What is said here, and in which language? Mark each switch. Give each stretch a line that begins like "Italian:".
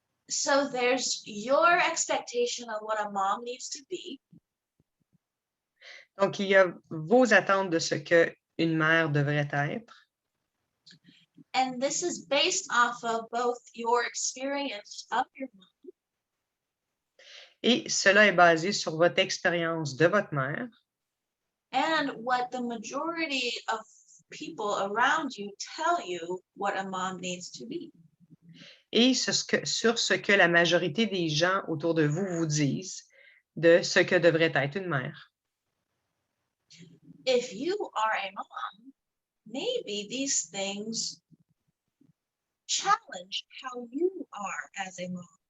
English: So there's your expectation of what a mom needs to be.
French: Donc, il y a vos attentes de ce qu'une mère devrait être.
English: And this is based off of both your experience of your mom
French: Et cela est basé sur votre expérience de votre mère
English: and what the majority of people around you tell you what a mom needs to be.
French: et sur ce que la majorité des gens autour de vous vous disent de ce que devrait être une mère.
English: If you are a mom, maybe these things challenge how you are as a mom.